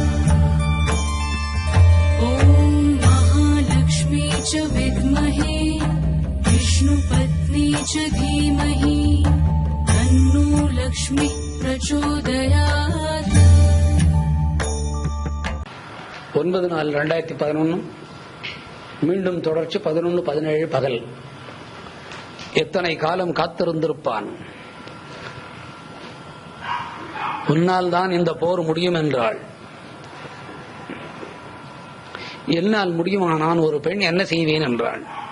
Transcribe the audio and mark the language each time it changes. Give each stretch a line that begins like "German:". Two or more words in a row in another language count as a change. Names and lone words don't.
Sanskrit: ॐ महालक्ष्मी च विद्महे विष्णुपत्नी च धीमहि तन्नो लक्ष्मी प्रचोदयात्।
Tamil: 9/4/2011 மீண்டும் தொடர்ச்சி 11/17 பகல். எத்தனை காலம் காத்திருந்திருப்பான். உன்னால் தான் இந்த போர் முடியும் என்றாள். என்னால் முடியுமா, நான் ஒரு பெண் என்ன செய்வேன் என்றாள்.